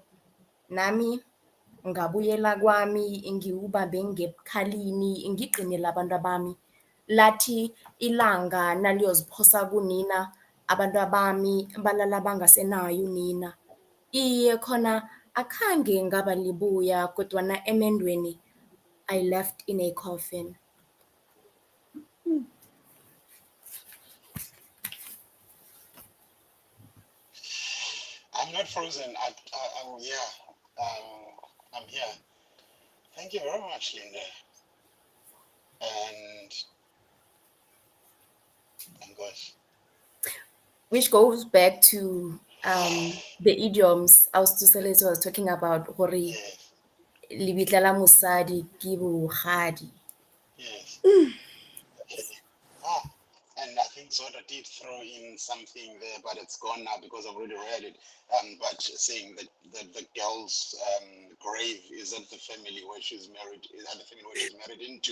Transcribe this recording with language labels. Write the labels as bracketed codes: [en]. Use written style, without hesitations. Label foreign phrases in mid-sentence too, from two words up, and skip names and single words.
[zu] Nami ngabuyela kwami, ngiwubambe ngebukhalini, ngiqinele abantu bami. Lathi ilanga naliyoziphosa kunina, abantu bami balala bangasenayo unina. Iye khona akhange ngaba libuya kodwana emendweni [en] I left in a coffin. I'm not frozen. I'm here. I'm here. Thank you very much, Linda. And gosh. Which goes back to the idioms Tsosheletso was talking about, hore Yes. [st] libitla la mosadi ke bogadi. [en] Yes. Okay. And I think Zoda did throw in something there, but it's gone now because I've already read it. But saying that the girl's grave is at the family where she's married, is at the family where she's married into.